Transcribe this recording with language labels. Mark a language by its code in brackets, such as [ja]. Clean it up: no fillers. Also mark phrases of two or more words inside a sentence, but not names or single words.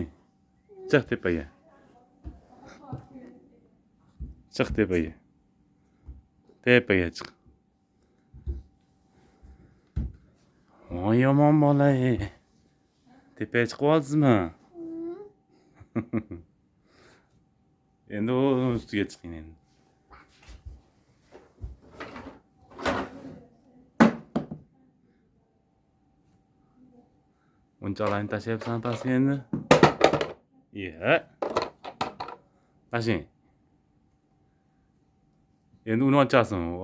[tr] Çık tepeye. Çık tepeye. Tepeye çık. Oy aman balayı. Tepeye çıkmaz mı? [uz] Endi o üstüge çıkayım endi. Unchalarni tashlayapsan pastga endi. Iya. Tashlang. Endi uni ochasan.